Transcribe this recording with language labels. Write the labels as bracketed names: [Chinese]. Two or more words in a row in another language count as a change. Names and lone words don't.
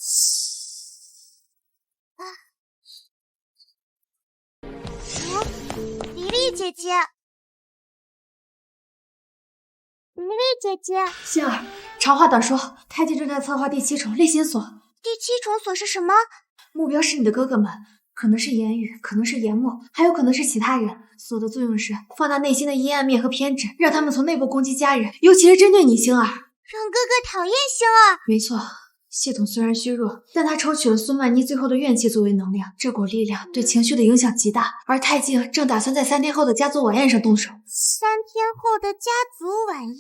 [Chinese] 黎黎姐姐，黎黎姐姐，星儿，长话短说，太监正在策划第7重内心锁。第7重锁是什么？目標是你的哥哥們，可能是言語，可能是言默，還有可能是其他人。鎖的作用是放大內心的陰暗面和偏執，讓他們從內部攻擊家人，尤其是針對你星兒。讓哥哥討厭星兒。沒錯，系統雖然虛弱，但他抽取了蘇曼妮最後的怨氣作為能量，這股力量對情緒的影響極大。而太靜正打算在3天後的家族晚宴上動手。 3天後的家族晚宴？